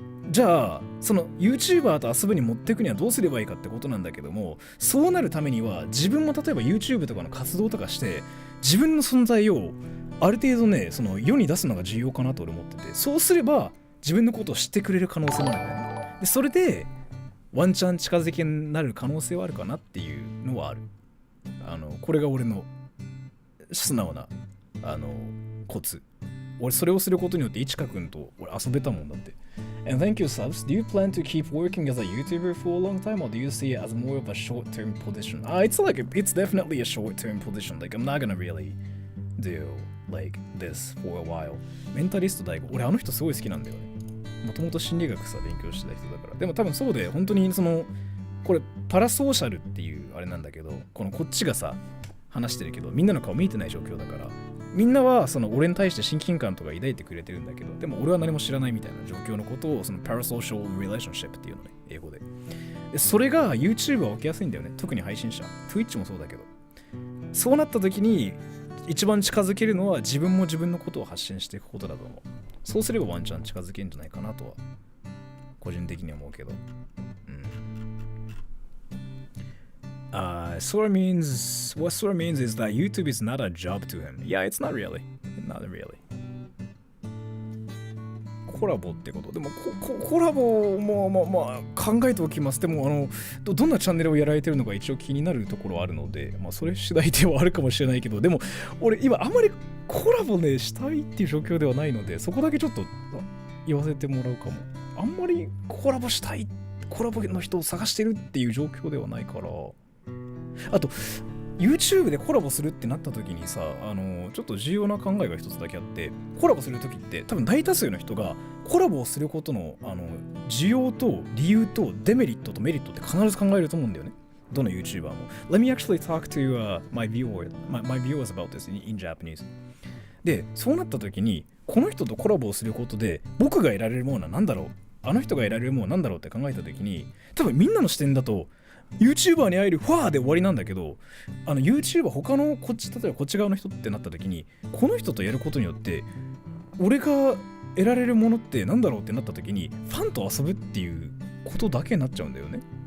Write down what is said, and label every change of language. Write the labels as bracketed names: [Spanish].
[Japanese] じゃあその YouTuber と遊ぶに持っていくにはどうすればいいかってことなんだけども、そうなるためには自分も例えば YouTube とかの活動とかして自分の存在をある程度ねその世に出すのが重要かなと俺思ってて、そうすれば自分のことを知ってくれる可能性もあるんだよね。でそれでワンチャン近づきになる可能性はあるかなっていうのはある。これが俺の素直なコツ。俺それをすることによっていちかくんと俺遊べたもんだって。 [English] And thank you, subs. Do you plan to keep working as a YouTuber for a long time, or do you see it as more of a short-term position? It's definitely a short-term position. Like I'm not gonna really do like this for a while. [Japanese] メンタリスト大悟、俺あの人すごい好きなんだよね。もともと心理学さ勉強してた人だから。でも多分そうで本当にこれパラソーシャルっていうあれなんだけど、こっちがさ話してるけどみんなの顔見えてない状況だから。みんなは俺に対して親近感とか抱いてくれてるんだけど、でも俺は何も知らないみたいな状況のことをパラソーシャルリレーションシップっていうのね、英語で。それが YouTube は起きやすいんだよね、特に配信者。Twitch もそうだけど。そうなった時に一番近づけるのは自分も自分のことを発信していくことだと思う。そうすればワンチャン近づけるんじゃないかなとは個人的には思うけど。 [English] Sora means what Sora means is that YouTube is not a job to him. Yeah, it's not really. Not really. [Japanese] コラボってこと。でもコラボもまあ考えておきます。でもどんなチャンネルをやられてるのか一応気になるところはあるので、まあそれ次第ではあるかもしれないけど、でも俺今あんまりコラボねしたいっていう状況ではないので、そこだけちょっと言わせてもらうかも。あんまりコラボしたい、コラボの人を探してるっていう状況ではないから。あと YouTube でコラボするってなった時にさ、ちょっと重要な考えが一つだけあって、コラボする時って多分大多数の人がコラボをすることの需要と理由とデメリットとメリットって必ず考えると思うんだよね。どの YouTuber も。 [English] Let me actually talk to my viewers about this in Japanese. [Japanese] で、そうなった時にこの人とコラボをすることで僕が得られるものは何だろう、あの人が得られるものは何だろうって考えた時に、多分みんなの視点だとYouTuber に会えるファーで終わりなんだけど、YouTuber 他の例えばこっち側の人ってなった時に、この人とやることによって俺が得られるものってなんだろうってなった時に、ファンと遊ぶっていうことだけになっちゃうんだよね。